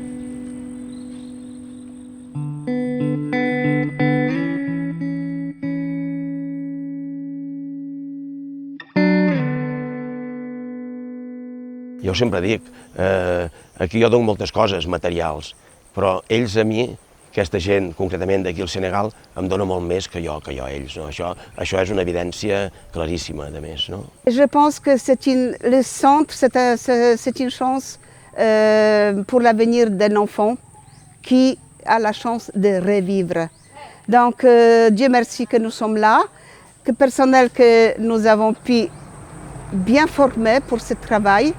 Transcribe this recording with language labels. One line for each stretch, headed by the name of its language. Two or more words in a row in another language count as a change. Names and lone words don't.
Catalan: Jo sempre dic, aquí jo dono moltes coses materials, però ells a mi, aquesta gent, concretament d'aquí al Senegal, em dona molt més que jo a ells. Això és una evidència claríssima, a més.
French: Je pense que le centre, c'est une chance pour l'avenir d'un enfant qui a la chance de revivre. Donc, Dieu merci que nous sommes là, que le personnel que nous avons pu bien formé pour ce travail.